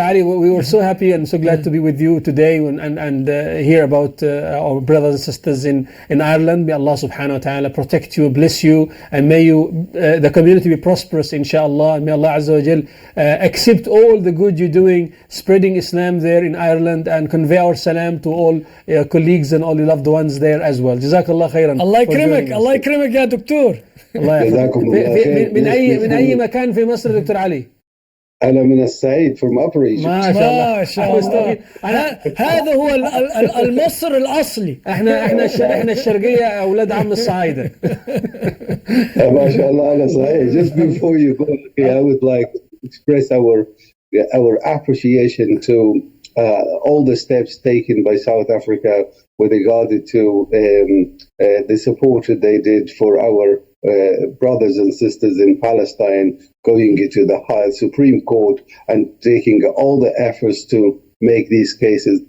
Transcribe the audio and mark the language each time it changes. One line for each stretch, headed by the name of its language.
English: Ali, we were so happy and so glad to be with you today and hear about our brothers and sisters in Ireland. May Allah subhanahu wa ta'ala protect you, bless you, and may the community be prosperous, inshallah. And may Allah Azza wa Jal accept all the good you're doing, spreading Islam there in Ireland, and convey our salam to all colleagues and all the loved ones there as well. Jazakallah khairan.
Arabic: Allah يكرمك الله يكرمك يا دكتور. الله يحفظك. من أي مكان في مصر دكتور علي؟ أنا من الصعيد
English: from Upper Egypt.
Arabic: ما شاء الله. هذا هو المصر الأصلي. احنا الشرقية أولاد عم الصعايدة. ما شاء الله أنا صحيح.
English: Just before you go, I would like to express our appreciation to all the steps taken by South Africa with regard to the support that they did for our brothers and sisters in Palestine, going into the high Supreme Court and taking all the efforts to make these cases.